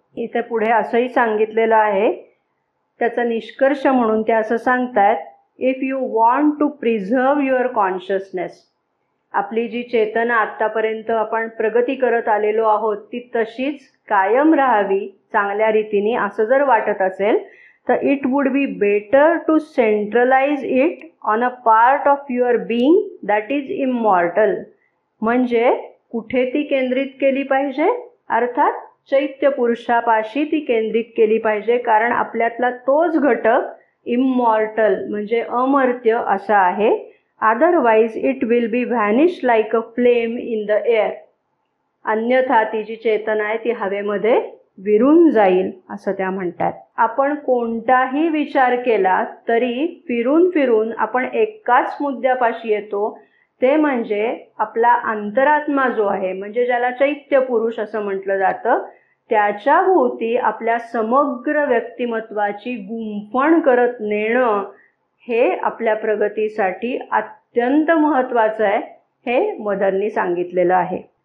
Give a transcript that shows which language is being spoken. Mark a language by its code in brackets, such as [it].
[mr] इथे पुढे असंही सांगितलेलं आहे, त्याचा निष्कर्ष म्हणून ते असं सांगतायत, [en] if you want to preserve your consciousness, [mr] आपली जी चेतना आत्तापर्यंत आपण प्रगती करत आलेलो आहोत ती तशीच कायम राहावी चांगल्या रीतीने असं जर वाटत असेल तर [en] It would be better to centralize it on a part of your being that is immortal. [mr] म्हणजे कुठे ती केंद्रित केली पाहिजे, अर्थात चैत्य पुरुषापाशी ती केंद्रित केली पाहिजे, कारण आपल्यातला तोच घटक इमॉर्टल म्हणजे अमर्त्य असा आहे. [en] Otherwise it will be vanished like a flame in the air. [mr] अन्यथा ती जी चेतना आहे ती हवेमध्ये विरून जाईल असं त्या म्हणतात. आपण कोणताही विचार केला तरी फिरून फिरून आपण एकाच मुद्द्यापाशी येतो, ते म्हणजे आपला अंतरात्मा जो आहे, म्हणजे ज्याला चैत्य पुरुष असं म्हटलं जातं, त्याच्या भोवती आपल्या समग्र व्यक्तिमत्वाची गुंफण करत नेणं हे आपल्या प्रगतीसाठी अत्यंत महत्त्वाचं आहे, हे मदरनी सांगितलेलं आहे.